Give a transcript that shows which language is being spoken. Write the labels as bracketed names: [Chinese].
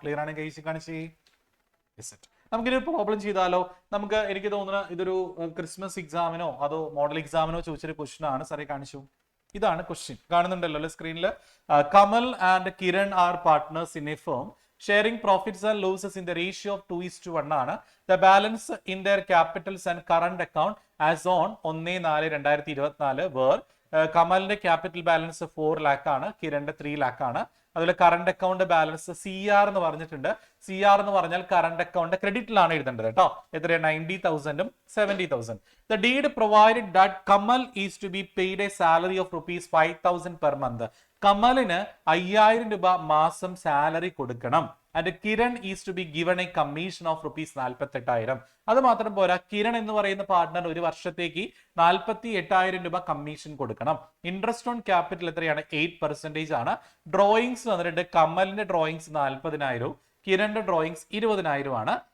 [Malayalam] Clear ആണെങ്കിൽ കാണിച്ചേ. നമുക്കിതൊരു പ്രോബ്ലം ചെയ്താലോ? എനിക്ക് തോന്നുന്നത് ഇതൊരു ക്രിസ്മസ് എക്സാമിനോ അതോ മോഡൽ എക്സാമിനോ ചോദിച്ചൊരു ക്വസ്റ്റ്യൻ ആണ്. സാറേ കാണിച്ചു. ഇതാണ് ക്വസ്റ്റ്യൻ, കാണുന്നുണ്ടല്ലോ സ്ക്രീനിൽ. [English] Kamal and Kiran are partners in a firm sharing profits and losses in the ratio of 2:1 ആണ്. The balance in their capitals and current account as on 1/4/2024 were [Malayalam] കമലിന്റെ capital balance 4 lakh ആണ്, കിരണിന്റെ 3 lakh ആണ്. അതുപോലെ കറണ്ട് അക്കൗണ്ട് ബാലൻസ് CR എന്ന് പറഞ്ഞിട്ടുണ്ട്. CR എന്ന് പറഞ്ഞാൽ current account ക്രെഡിറ്റിലാണ് എഴുതേണ്ടത് കേട്ടോ. എത്രയാണ്? 90,000 70,000. [English] The deed provided that Kamal is to be paid a salary of ₹5,000 per month. [Malayalam] കമലിന് 5,000 രൂപ മാസം സാലറി കൊടുക്കണം. [English] And Kiran is to be given a commission of ₹48,000. [Malayalam] അത് മാത്രം പോരാ, കിരൺ എന്ന് പറയുന്ന പാർട്ട്ണർ ഒരു വർഷത്തേക്ക് 48,000 രൂപ കമ്മീഷൻ കൊടുക്കണം. ഇൻട്രസ്റ്റ് ഓൺ ക്യാപിറ്റൽ എത്രയാണ്? 8% ആണ്. ഡ്രോയിങ്സ് വന്നിട്ട് കമലിന്റെ ഡ്രോയിങ്സ് 40,000, കിരണിന്റെ ഡ്രോയിങ്സ് 20,000 ആണ്.